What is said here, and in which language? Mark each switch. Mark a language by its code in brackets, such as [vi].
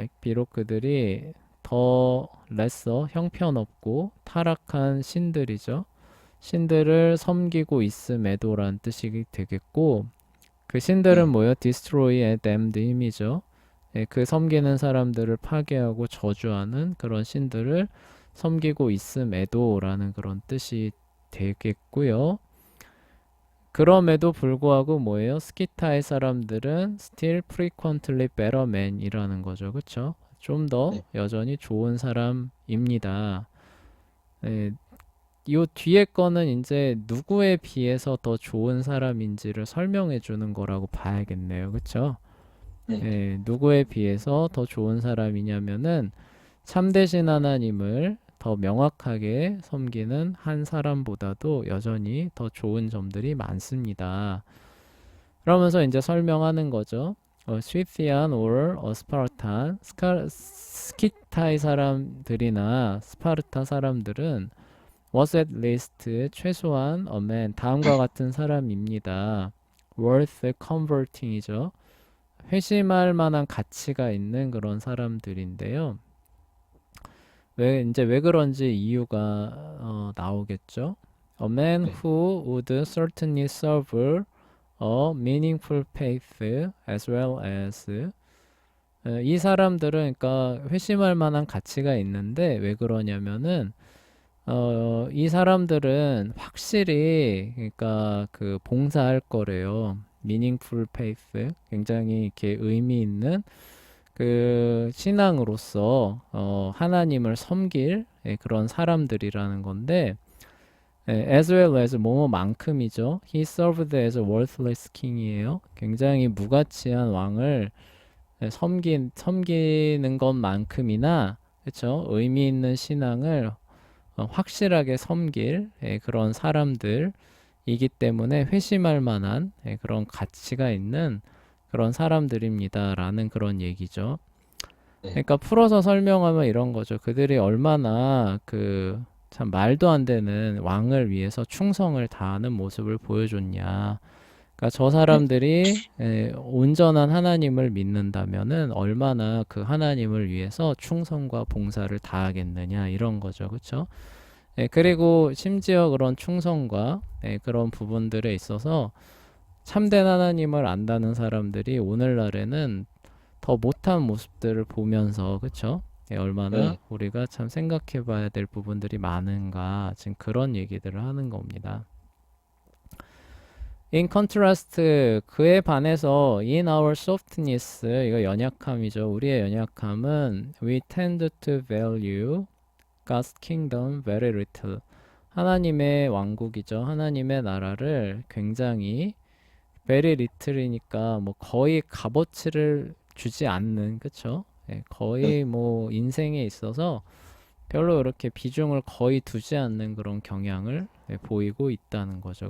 [ko] 비록 그들이 더 lesser, 형편없고 타락한 신들이죠. 신들을 섬기고 있음에도란 뜻이 되겠고, 그 신들은 네. 뭐예요? [en] destroy and damned 힘이죠. [ko] 그 섬기는 사람들을 파괴하고 저주하는 그런 신들을 섬기고 있음에도라는 그런 뜻이 되겠고요. 그럼에도 불구하고 뭐예요? 스키타의 사람들은 [en] still frequently better man [ko] 이라는 거죠. 그쵸? 좀 더 네. 여전히 좋은 사람입니다. 예, 이 뒤에 거는 이제 누구에 비해서 더 좋은 사람인지를 설명해 주는 거라고 봐야겠네요. 그쵸? 네. 누구에 비해서 더 좋은 사람이냐면은 참되신 하나님을 더 명확하게 섬기는 한 사람보다도 여전히 더 좋은 점들이 많습니다. 그러면서 이제 설명하는 거죠. [en] Scythian or Spartan, [ko] 스키타이 사람들이나 스파르타 사람들은 [en] was at least [ko] 최소한 [en] a man [ko] 다음과 같은 사람입니다. [en] worth converting이죠. [ko] 회심할 만한 가치가 있는 그런 사람들인데요. 왜 그런지 이유가 나오겠죠. [en] A man [ko] 네. [en] who would certainly serve a meaningful faith as well as [ko] 이 사람들은 그러니까 회심할 만한 가치가 있는데 왜 그러냐면은 이 사람들은 확실히 그러니까 그 봉사할 거래요. [en] meaningful faith, [ko] 굉장히 이렇게 의미 있는 그 신앙으로서 하나님을 섬길 그런 사람들이라는 건데, [en] as well as [ko] 뭐뭐만큼이죠. [en] He served as a worthless king이에요. [ko] 굉장히 무가치한 왕을 섬기는 것만큼이나 그렇죠. 의미 있는 신앙을 확실하게 섬길 그런 사람들이기 때문에 회심할 만한 그런 가치가 있는 그런 사람들입니다라는 그런 얘기죠. 네. 그러니까 풀어서 설명하면 이런 거죠. 그들이 얼마나 그 참 말도 안 되는 왕을 위해서 충성을 다하는 모습을 보여줬냐. 그러니까 저 네. 사람들이 온전한 하나님을 믿는다면은 얼마나 그 하나님을 위해서 충성과 봉사를 다하겠느냐 이런 거죠. 그렇죠? 네. 그리고 심지어 그런 충성과 그런 부분들에 있어서 참된 하나님을 안다는 사람들이 오늘날에는 더 못한 모습들을 보면서 그쵸? 얼마나 네. 우리가 참 생각해 봐야 될 부분들이 많은가 지금 그런 얘기들을 하는 겁니다. [en] In contrast, [ko] 그에 반해서 [en] in our softness, [ko] 이거 연약함이죠. 우리의 연약함은 [en] we tend to value God's kingdom very little. [ko] 하나님의 왕국이죠. 하나님의 나라를 굉장히 [en] very little [ko] 이니까 뭐 거의 값어치를 주지 않는, 그쵸? 네. 거의 뭐 인생에 있어서 별로 이렇게 비중을 거의 두지 않는 그런 경향을 보이고 있다는 거죠.